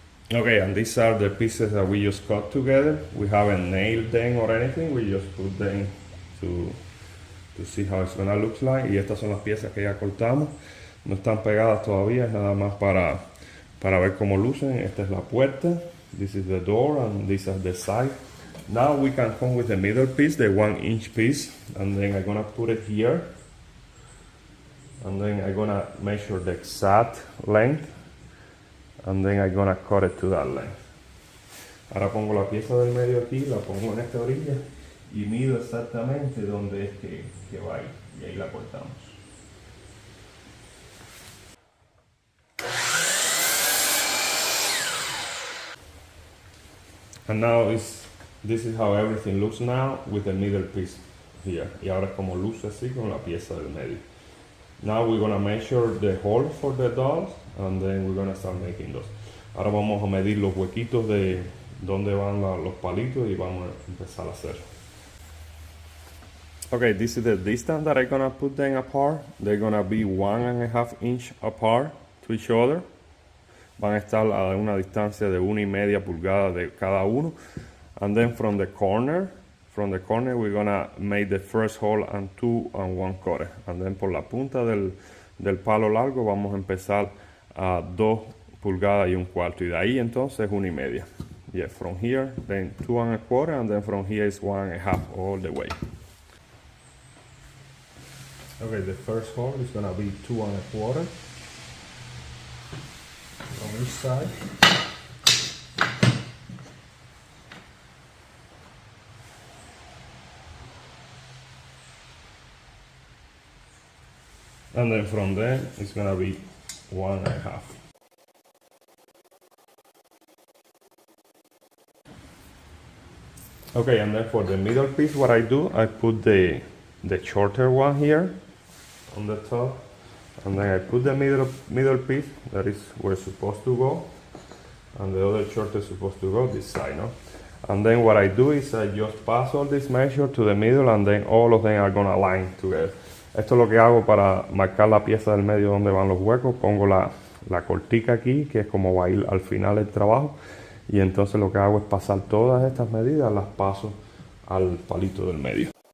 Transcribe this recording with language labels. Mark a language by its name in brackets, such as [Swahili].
[English] Okay, and these are the pieces that we just cut together. We haven't nailed them or anything, we just put them to see how it's gonna look like. [Spanish] Y estas son las piezas que ya cortamos. No están pegadas todavía, es nada más para ver cómo lucen. Esta es la puerta. [English] This is the door and these are the side. Now we can come with the middle piece, the 1 inch piece, and then I'm gonna put it here. And then I'm gonna measure the exact length. And then I'm gonna cut it to that length. [Spanish] Ahora pongo la pieza del medio aquí, la pongo en esta orilla y mido exactamente donde es que va a ir. Y ahí la cortamos. [English] And now this is how everything looks now with the middle piece here. [Spanish] Y ahora es como luce así con la pieza del medio. [English] Now we're gonna measure the hole for the dolls and then we're gonna start making those. [Spanish] Ahora vamos a medir los huequitos de donde van los palitos y vamos a empezar a hacer. [English] Okay, this is the distance that I'm gonna put them apart. They're gonna be 1.5 inch apart to each other. [Spanish] Van a estar a una distancia de 1.5 pulgadas de cada uno. [English] And then from the corner we're gonna make the first hole and 2 and 1 quarter. And then [Spanish] por la punta del palo largo vamos a empezar a 2 pulgadas y 1/4. Y de ahí entonces 1.5. [English] Yeah, from here, then 2 1/4, and then from here is 1.5 all the way. Okay, the first hole is gonna be 2 1/4 on each side. And then from there, it's gonna be 1.5. Okay, and then for the middle piece, what I do, I put the shorter one here on the top, and then I put the middle piece that is where it's supposed to go, and the other shorter is supposed to go this side, no? And then what I do is I just pass all this measure to the middle, and then all of them are gonna align together. [Spanish] Esto es lo que hago para marcar la pieza del medio donde van los huecos. Pongo la cortica aquí, que es como va a ir al final del trabajo. Y entonces lo que hago es pasar todas estas medidas, las paso al palito del medio.